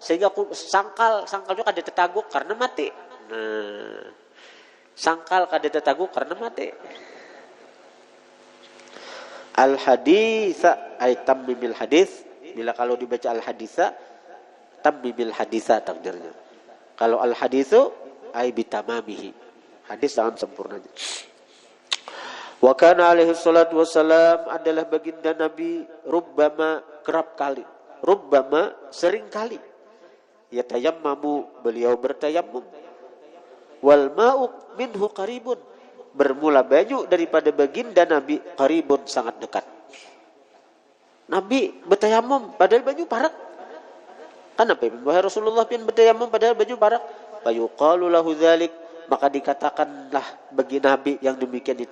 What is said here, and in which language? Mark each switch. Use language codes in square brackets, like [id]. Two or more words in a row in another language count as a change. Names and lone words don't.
[bjn] sehingga aku sangkal juga kada tetaguk karena mati. Nah, sangkal kada tetaguk karena mati. [ar] الحديث أي تمم الحديث. [bjn] Bila kalau dibaca [ar] الحديث تمم الحديث [bjn] takdirnya. [ar] Kalau الحديث أي بتمامه. [bjn] Hadis dengan sempurnanya. [ar] وكان عليه الصلاة والسلام [bjn] adalah baginda Nabi rubbama kerap kali, rubbama sering kali. Yatayammamu beliau bertayammum. [ar] والماء منه قريب, [bjn] bermula banyu daripada baginda Nabi qaribun sangat dekat. Nabi bertayammum padahal banyu parak. Kenapa wahai Rasulullah pian bertayammum padahal banyu parak? [ar] فيقال له ذلك, [bjn] maka dikatakanlah bagi Nabi yang demikian itu.